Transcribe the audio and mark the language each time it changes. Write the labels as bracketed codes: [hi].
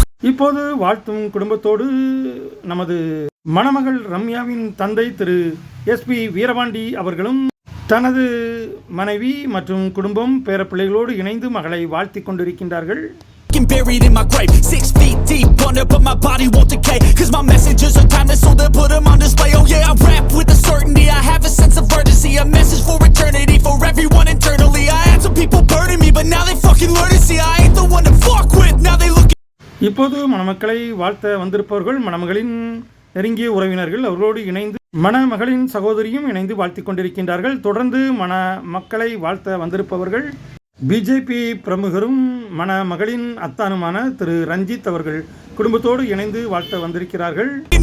[ta] இப்போது வாழ்த்தும் குடும்பத்தோடு நமது மணமகள் ரம்யாவின் தந்தை திரு SP வீரபாண்டி அவர்களும் தனது மனைவி மற்றும் குடும்பம் பேரப்பிள்ளைகளோடு இணைந்து மகளை வாழ்த்தி கொண்டிருக்கின்றார்கள். [en] Buried in my grave, 6 feet deep under, but my body won't decay, cause my messages are timeless, so they'll put them on display. Oh yeah, I rap with a certainty, I have a sense of urgency, a message for eternity, for everyone internally. I had some people burning me, but now they fucking learn to see I ain't the one to fuck with, now they look. [ta] இப்போது மணமக்களை வாழ்த்த வந்திருப்பவர்கள் மணமகளின் நெருங்கிய உறவினர்கள். அவர்களோடு இணைந்து மணமகளின் சகோதரியும் இணைந்து வாழ்த்தி கொண்டிருக்கின்றார்கள். தொடர்ந்து மணமக்களை வாழ்த்த வந்திருப்பவர்கள் பிஜேபி பிரமுகரும் மணமகளின் அத்தானுமான திரு ரஞ்சித் அவர்கள் குடும்பத்தோடு இணைந்து வாழ்த்த வந்திருக்கிறார்கள்.